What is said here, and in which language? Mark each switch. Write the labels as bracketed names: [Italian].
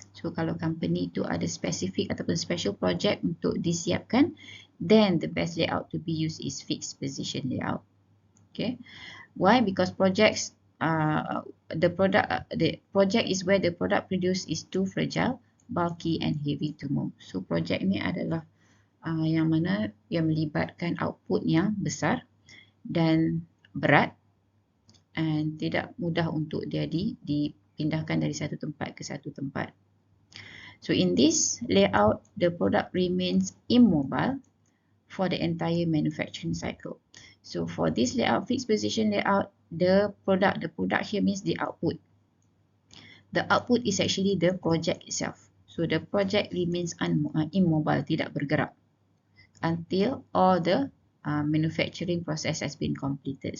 [English] So [Malay] kalau company tu ada specific ataupun special project untuk disiapkan, [English] then the best layout to be used is fixed position layout. Okay. Why? Because projects, the project is where the product produced is too fragile, bulky and heavy to move. [Malay] So project ni adalah yang mana yang melibatkan output yang besar dan berat dan tidak mudah untuk dia dipindahkan dari satu tempat ke satu tempat. [English] So in this layout, the product remains immobile for the entire manufacturing cycle. So for this layout, fixed position layout, the product here means the output. The output is actually the project itself. So the project remains immobile, [Malay] tidak bergerak, [English] until all the manufacturing process has been completed.